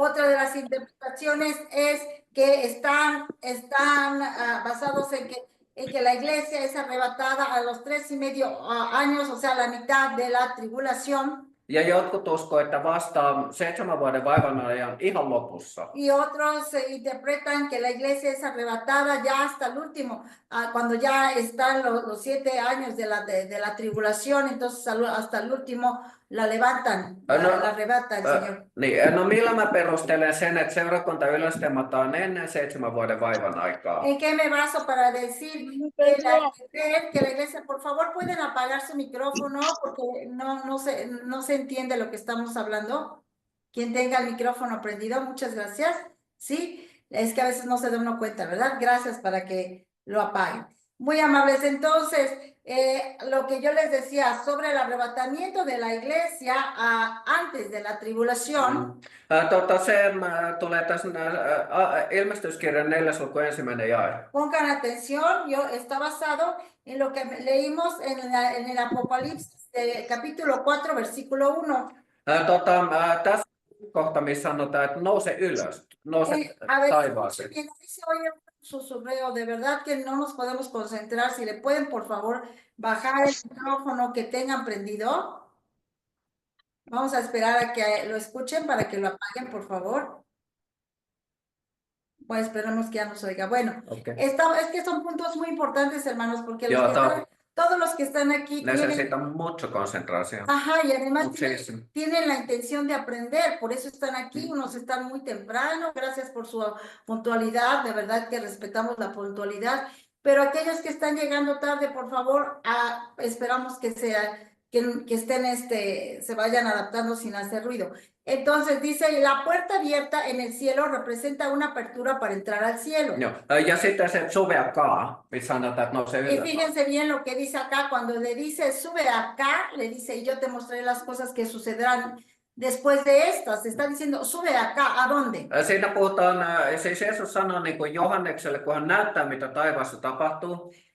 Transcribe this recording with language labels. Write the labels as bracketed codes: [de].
[es] Otra de las interpretaciones es que están basados en que la iglesia es arrebatada a los 3,5 años, o sea, la mitad de la tribulación. [fi] Ja jotkut uskoo, että vasta 7 vuoden vaivan ajan ihan lopussa. [es] Y otros interpretan que la iglesia es arrebatada ya hasta el último, cuando ya están los 7 años de la tribulación, entonces hasta el último la levantan, la arrebata el Señor. [fi] Niin, no millä mä perustelen sen, että seurakunta ylöstemmataan ennen 7 vuoden vaivan aikaa? [es] ¿En qué me baso para decir que la iglesia, por favor, pueden apagar su micrófono porque no se entiende lo que estamos hablando? Quien tenga el micrófono prendido, muchas gracias. Sí, es que a veces no se da uno cuenta, ¿verdad? Gracias para que lo apaguen. Muy amables. Entonces, lo que yo les decía sobre el arrebatamiento de la iglesia antes de la tribulación. [fi] Se tulee tässä ilmestyskirjan 4. luku 1. jae. [es] Pongan atención, está basado en lo que leímos en el Apocalipsis, capítulo 4, versículo 1. [fi] Tässä kohta, missä sanotaan, että nouse ylös, nouse taivaaseen. [es] Se oye un susurreo, de verdad que no nos podemos concentrar. Si le pueden, por favor, bajar el micrófono que tengan prendido. Vamos a esperar a que lo escuchen para que lo apaguen, por favor. Bueno, esperamos que ya nos oiga. Bueno, es que son puntos muy importantes, hermanos, porque todos los que están aquí necesitan mucha concentración. Ajá, y además tienen la intención de aprender, por eso están aquí. Unos están muy temprano, gracias por su puntualidad, de verdad que respetamos la puntualidad, pero aquellos que están llegando tarde, por favor, esperamos que estén, se vayan adaptando sin hacer ruido. Entonces dice, la puerta abierta en el cielo representa una apertura para entrar al cielo. [fi] Joo. Ja sitten se suveakaa, missä sanotaan, että nousee [es] Y [fi] ylös. [es] fíjense bien lo que dice acá, cuando le dice, sube acá, le dice, y yo te mostraré las cosas que sucederán después de estas. Está diciendo, sube acá, ¿a dónde? [fi] Siinä puhutaan, siis Jeesus sanoo niin kuin Johannekselle, kun hän näyttää, mitä taivaassa tapahtuu.